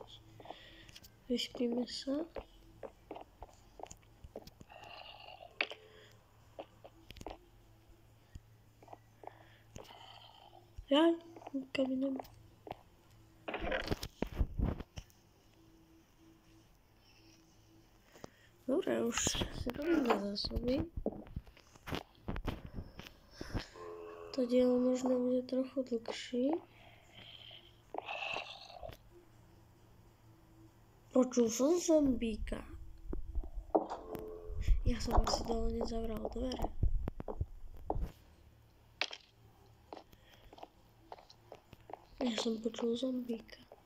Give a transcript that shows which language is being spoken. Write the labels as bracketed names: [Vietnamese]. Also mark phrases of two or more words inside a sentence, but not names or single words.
[Czech] Vyspíme se. Já kam jinam. Dobré, už se to zásobí. To dílo možná bude trochu dlhší. [Slovak] Počul som zombíka. Ja som asi dole nezavral dvere. Ja som počul zombíka.